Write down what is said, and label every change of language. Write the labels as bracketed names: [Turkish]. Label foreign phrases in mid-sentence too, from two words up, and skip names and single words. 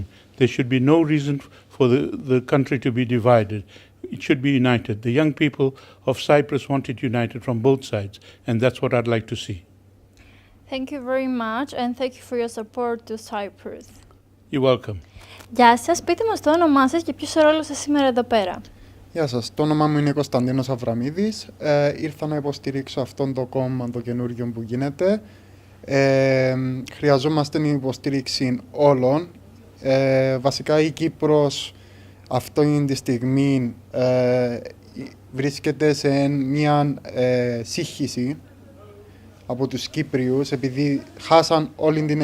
[English] There should be no reason for the country to be divided. It should be united. The young people of Cyprus want it united from both sides, and that's what I'd like to see. Thank you very much, and thank you for your support to Cyprus. You're welcome. [Greek] Γεια σας, πείτε μας το όνομά σας και ποιος ο ρόλος σας σήμερα εδώ πέρα. Γεια σας, το όνομά μου είναι Konstantinos Avramidis. Ήρθα να υποστηρίξω αυτόν το κόμμα το καινούριο που γίνεται. Χρειαζόμαστε την υποστήριξη όλων. Βασικά η Κύπρος αυτή τη στιγμή βρίσκεται σε μια σύγχυση από τους Κύπριους, επειδή χάσαν όλη την